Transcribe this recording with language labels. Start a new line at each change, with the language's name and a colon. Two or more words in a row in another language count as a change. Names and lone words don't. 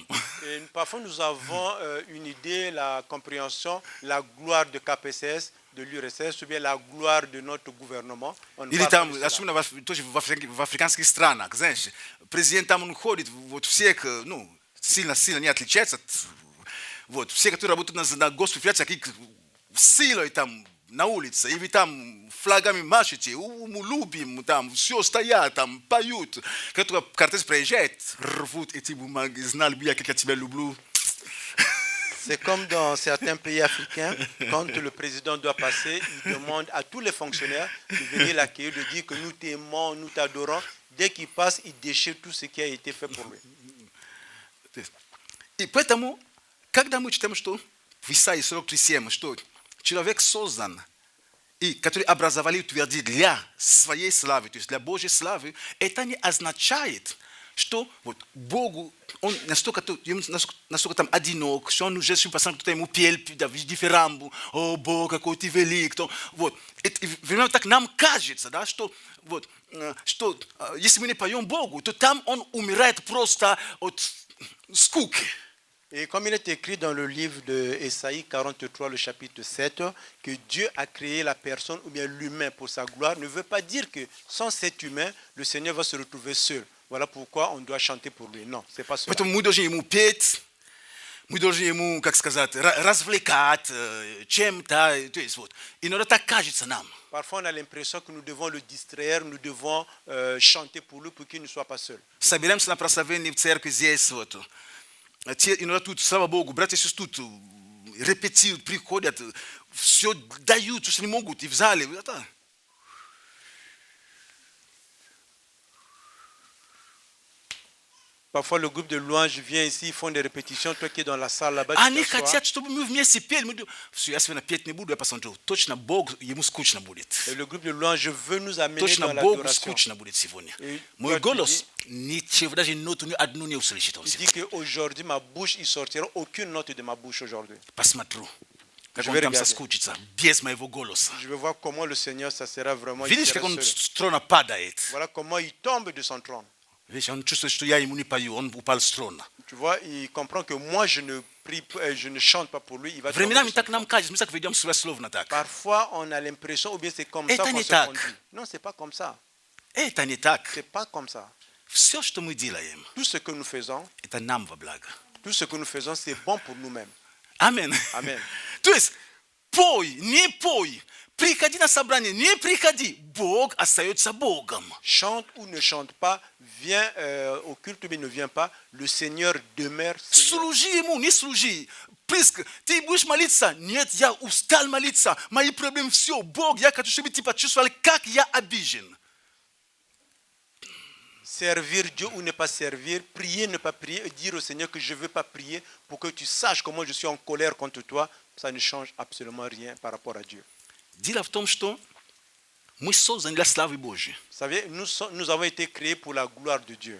French: Et parfois, nous avons une idée, la compréhension, la gloire de KPCS, de l'URSS, ou bien la gloire de notre gouvernement. On ne
Russian: Или
French: parle pas
Russian: там,
French: de cela.
Russian: особенно тоже в африканских странах, знаешь, президент там он ходит, вот все, ну, сильно не отличаются от, вот, все, которые работают на госпредприятиях, такие силой там на улице, и вы там флагами машете, мы любим, там все стоят, там поют. Когда кортеж проезжает, рвут эти бумаги, знали бы я, как я тебя люблю.
French: C'est comme dans certains pays africains, quand le président doit passer, il demande à tous les fonctionnaires de venir l'accueillir, de dire que nous t'aimons, nous t'adorons. Dès qu'il passe, il déchire tout ce qui a été fait pour lui.
Russian: И поэтому, когда мы читаем, что в Исаии 43:7, что человек создан, и который образовали и утвердили для своей славы, то есть для Божьей славы, это не означает, что вот Богу, он настолько там одинок, что он уже кто-то ему пел дифирамбу, о Бог, какой ты велик, то, вот. Это, так нам кажется, да, что, вот, что если мы не поем Богу, то там он умирает просто от скуки.
French: Et comme il est écrit dans le livre d'Ésaïe 43, le chapitre 7, que Dieu a créé la personne ou bien l'humain pour sa gloire, ne veut pas dire que sans cet humain, le Seigneur va se retrouver seul. Voilà pourquoi on doit chanter pour lui. Non, c'est pas cela.
Russian: Поэтому мы должны ему петь, мы должны ему, как сказать, развлекать чем-то. То есть вот, иногда так кажется нам.
French: Parfois, on a l'impression que nous devons le distraire, nous devons chanter pour lui pour qu'il ne soit pas seul.
Russian: Собираемся на прославление в церкви здесь, вот. Иногда тут, слава Богу, братья и сестры тут репетируют, приходят, все дают, что не могут, и в зале. Это.
French: Parfois, le groupe de louanges vient ici, ils font des répétitions. Toi qui es dans la salle là-bas,
Russian: Они
French: tu t'assois.
Russian: хотят, чтобы мы вместе пели. Мы думаем, все, я сегодня петь не буду, я посмотрю. Точно Бог, ему скучно будет.
French: Et le groupe de louanges veut nous amener
Russian: Точно
French: dans
Russian: Богу
French: l'adoration.
Russian: скучно будет сегодня. И Мой
French: toi, tu
Russian: голос ничего, даже ноту ни одну не услышит он
French: Il dit
Russian: сегодня.
French: qu'aujourd'hui, ma bouche, il sortira aucune note de ma bouche aujourd'hui.
Russian: Посмотрю, как
French: Je
Russian: он
French: vais
Russian: там
French: regarder.
Russian: соскучится, без моего голоса.
French: Je vais voir comment le Seigneur, ça sera vraiment. il
Russian: Видишь,
French: sera
Russian: как он
French: seul.
Russian: с трона падает?
French: Voilà comment il tombe de son trône.
Russian: Видишь, он чувствует, что я ему не пою, он упал с трона.
French: Tu vois, il comprend que moi, je ne prie, je ne chante pas pour lui. Il va tomber de
Russian: Временами
French: son
Russian: так
French: trône.
Russian: нам кажется, мы так ведем себя словно так.
French: Parfois, on a l'impression, ou bien c'est comme
Russian: Это
French: ça qu'on
Russian: не
French: se
Russian: так.
French: conduit. Non, c'est pas comme ça.
Russian: Это не так.
French: C'est pas comme ça.
Russian: Все, что мы делаем,
French: Tout ce que nous faisons,
Russian: это нам во благо.
French: tout ce que nous faisons, c'est bon pour nous-mêmes.
Russian: Амин.
French: Amen.
Russian: То есть, пой, не пой, приходи на собрание, не приходи, Бог остается Богом.
French: Chante ou ne chante pas, viens au culte ou bien ne viens pas, le Seigneur demeure. Seigneur.
Russian: Служи ему, не служи. Ты будешь молиться? Нет, я устал молиться. Мои проблемы все. Бог, я хочу, чтобы ты почувствовал, как я обижен.
French: Servir Dieu ou ne pas servir, prier, ne pas prier, et dire au Seigneur que je ne veux pas prier pour que tu saches comment je suis en colère contre toi, ça ne change absolument rien par rapport à Dieu.
Russian: Дело в том, что мы созданы для славы Божьей.
French: Vous savez, nous avons été créés pour la gloire de Dieu.